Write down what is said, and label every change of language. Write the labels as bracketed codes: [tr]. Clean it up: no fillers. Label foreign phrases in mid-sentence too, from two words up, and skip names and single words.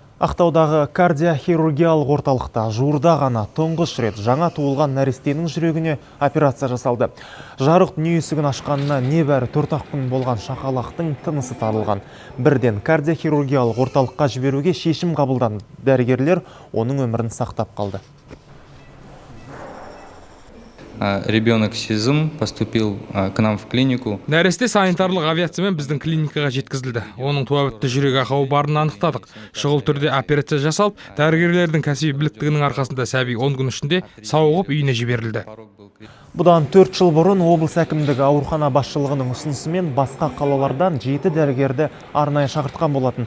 [kk] Ақтаудағы кардиохирургиялық орталықта жуырда ғана тұңғыш рет жаңа туылған нәрестенің жүрегіне операция жасалды. Жарық дүние есігін ашқанына небәрі 4-ақ күн болған шақалақтың тынысы тарылған. Бірден кардиохирургиялық орталыққа жіберуге шешім қабылданды. Дәрігерлер оның өмірін сақтап қалды. [ru] Ребенок СИЗМ поступил к нам в клинику. [kk] Нәресте санитарлық авиациямен біздің клиникаға жеткізілді. Оның туабітті жүрек ақауы барын анықтадық. Шұғыл түрде операция жасалып, дәрігерлердің кәсіби біліктігінің арқасында сәби 10 күн ішінде сауығып үйіне жіберілді. Бұдан 4 жыл бұрын облыс әкімдігі аурухана басшылығының ұсынысымен басқа қалалардан 7 дәрігерді арнайы шақыртқан болатын.